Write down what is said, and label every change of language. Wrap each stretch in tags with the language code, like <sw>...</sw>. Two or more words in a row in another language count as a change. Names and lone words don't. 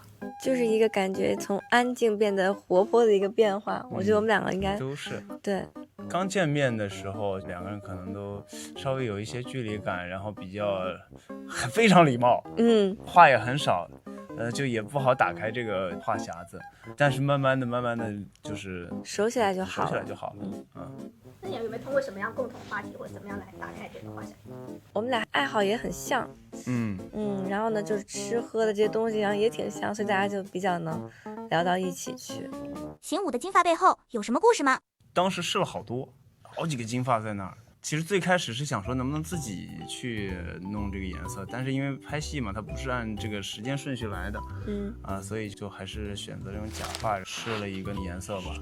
<zh>就是一個感覺從安靜變得活潑的一個變化。我覺得我們兩個應該都是對。剛見面的時候，兩個人可能都稍微有一些距離感，然後比較非常禮貌，話也很少，就也不好打開這個話匣子。但是慢慢的就是熟起來就好了，熟起来就好了。那你们有没有通過什麼樣共同話題，或者怎麼樣來打開這個話匣子？我們倆愛好也很像，然後呢，就是吃喝的這些東西，然後也挺像，所以大家就比較能聊到一起去。行武的金髮背後有什麼故事嗎？當時試了好幾個金髮在那兒。其實最開始是想說能不能自己去弄這個顏色，但是因為拍戲嘛，它不是按這個時間順序來的，所以就還是選擇這種假髮試了一個顏色吧。</zh>